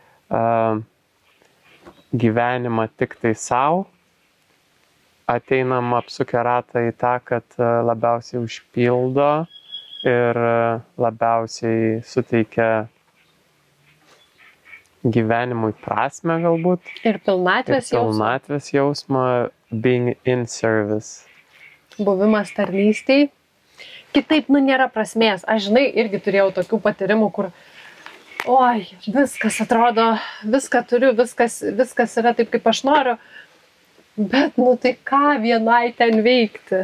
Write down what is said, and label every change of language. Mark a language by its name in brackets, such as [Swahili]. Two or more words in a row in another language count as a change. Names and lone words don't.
[Lithuanian] gyvenimą tik tai savo, ateinam apsukę ratą į tą, kad labiausiai užpildo ir labiausiai suteikia gyvenimui prasmę galbūt. Ir pilnatvės jausmą, [English] being in service. [Lithuanian] Buvimas tarnystėj. Kitaip, nėra prasmės. Aš, žinai, irgi turėjau tokių patyrimų, kur, oi, viskas atrodo, viską turiu, viskas yra taip, kaip aš noriu, bet, tai ką vienai ten veikti?